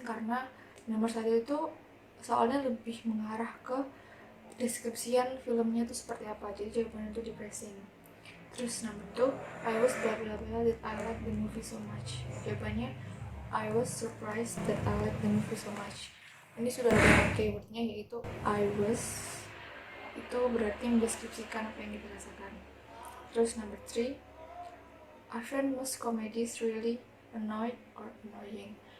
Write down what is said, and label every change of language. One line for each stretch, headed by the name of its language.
Indonesian: Karena nomor 1 itu soalnya lebih mengarah ke deskripsian filmnya itu seperti apa. Jadi jawabannya itu depressing. Terus number 2.
English: I was blah blah blah that I like the movie so much. Jawabannya I was surprised that I like the movie so much.
Indonesian: Ini sudah ada keywordnya, yaitu I was. Itu berarti mendeskripsikan apa yang kita rasakan. Terus
English: number 3, are most comedies really annoyed or annoying?